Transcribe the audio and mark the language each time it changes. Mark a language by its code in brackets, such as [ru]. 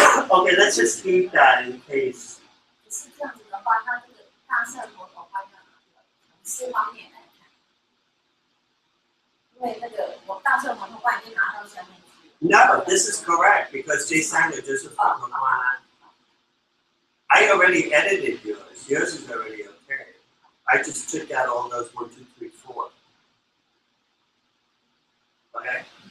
[en] Okay, let's just keep that in case. [zh] 是这样子的话，它这个大圣佛陀观要从4方面来看，因为那个我大圣佛陀观已经拿到下面去。 [en] No, this is correct because J-Sanger just I already edited yours. Yours is already okay. I just took out all those 1, 2, 3, 4. Okay.